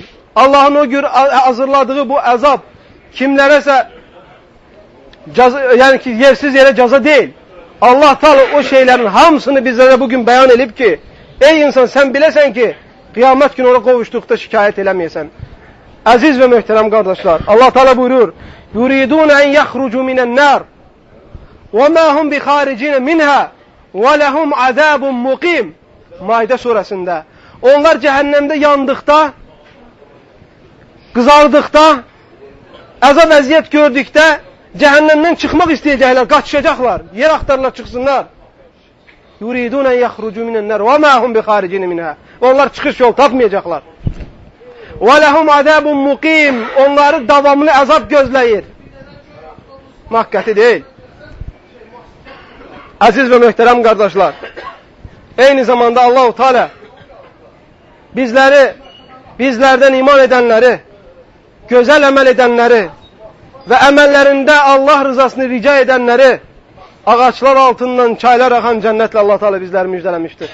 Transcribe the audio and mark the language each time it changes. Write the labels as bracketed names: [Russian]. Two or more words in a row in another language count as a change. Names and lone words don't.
[Azerbaijani] Allahın o gün hazırladığı bu əzab kimlərəsə yəni ki, yersiz yerə cəza deyil. Allah Teala o şeylərin hamısını bizlərə bugün bəyan edib ki, ey insan sən biləsən ki, qiyamət günü ona qovuşduqda şikayət eləməyəsən. Əziz və möhtərəm qardaşlar, Allah Teala buyurur: [Arabic] "يريدون أن يخرجوا من النار وما هم بخارجين منها ولهم عذاب مقيم." [Azerbaijani] Maidə surəsində. Onlar cəhənnəmdə yandıqda, qızardıqda, əzab əziyyət gördükdə cəhənnəmdən çıxmaq istəyəcəklər, qaçışacaqlar, yer axtarırlar, çıxsınlar. [Arabic] يريدون أن يخرجوا من النار وما هم بخارجين منها. [Azerbaijani] Onlar çıxış yol tapmayacaqlar. [Arabic] ولهم عذاب مقيم. [Azerbaijani] Onları davamlı əzab gözləyir. Haqqəti deyil. Əziz və möhtərəm qardaşlar, eyni zamanda Allah-u Teala bizlərdən iman edənləri, gözəl əməl edənləri və əməllərində Allah rızasını rica edənləri ağaçlar altından çaylar axan cənnətlə Allah Teala bizləri müjdələmişdir.